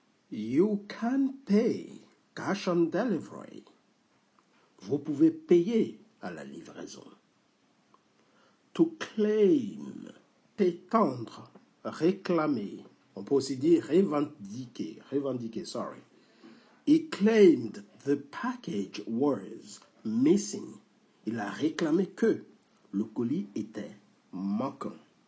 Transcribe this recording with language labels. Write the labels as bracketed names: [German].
[English] You can pay cash on delivery. [French] Vous pouvez payer à la livraison. [English] To claim, [French] prétendre, réclamer. On peut aussi dire revendiquer, sorry. [English] He claimed the package was missing. [French] Il a réclamé que le colis était manquant.